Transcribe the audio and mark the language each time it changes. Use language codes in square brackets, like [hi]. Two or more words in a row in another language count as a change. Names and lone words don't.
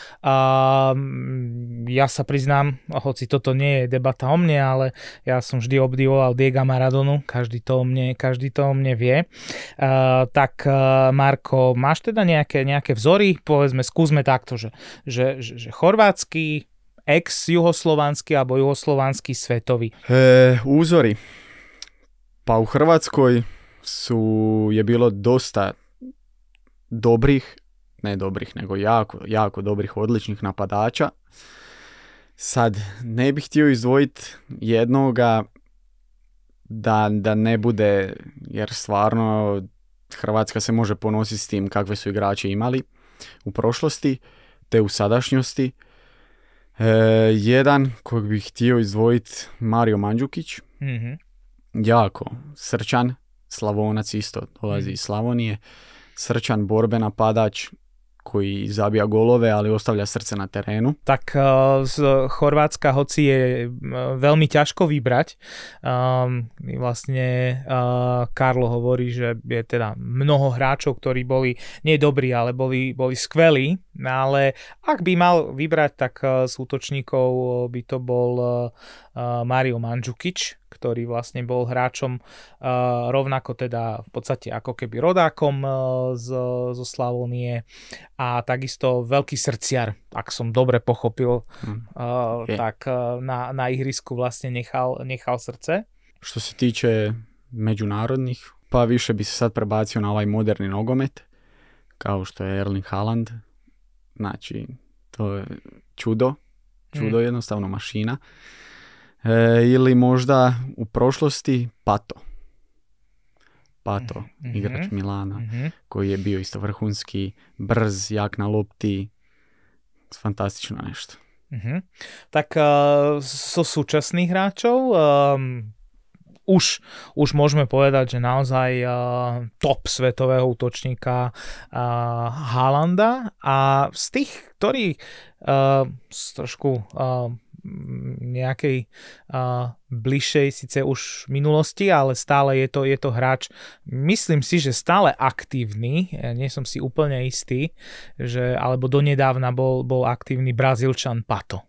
[sk] Ja sa priznám, hoci toto nie je debata o mne, ale ja som vždy obdivoval Diega Maradonu, každý to o mne vie. Tak Marko, máš teda nejaké vzory? Povedzme, skúsme takto, že chorvátsky, ex-juhoslovanský alebo juhoslovanský svetový. Úzory. [hr] Pa u Hrvatskoj je bilo dosta jako dobrih, odličnih napadača. Sad, ne bih htio izdvojiti jednoga da ne bude, jer stvarno Hrvatska se može ponositi s tim kakve su igrače imali u prošlosti, te u sadašnjosti. Jedan kojeg bih htio izdvojiti, Mario Mandžukić. Jako srčan, Slavonac isto, dolazi iz Slavonije. Srčan borbe napadač koji zabija golove, ali ostavlja srdce na terenu. [sk] Tak z Chorvátska, hoci je veľmi ťažko vybrať, vlastne Karlo hovorí, že je teda mnoho hráčov, ktorí boli nie dobrí, ale boli skvelí, ale ak by mal vybrať, tak z útočníkov by to bol Mario Mandžukić, ktorý vlastne bol hráčom rovnako teda v podstate ako keby rodákom zo Slavonie a takisto veľký srdciar, ak som dobre pochopil, tak na ihrisku vlastne nechal srdce. [hr] Što se tiče međunarodnih, pa više bi se sad prebacio na ovaj moderni nogomet, kao što je Erling Haaland. Znači, to je čudo jednostavno mašina. Ili možda u prošlosti Pato, igrač Milana, koji je bio isto vrhunski, brz, jak na lopti, fantastično nešto. [sk] Tak so súčasných hráčov už môžeme povedať, že naozaj top svetového útočníka Haalanda, a z tých, ktorí trošku nejakej bližšej, síce už minulosti, ale stále je to hráč, myslím si, že stále aktívny, nie som si úplne istý, že, alebo donedávna bol aktívny Brazílčan Pato.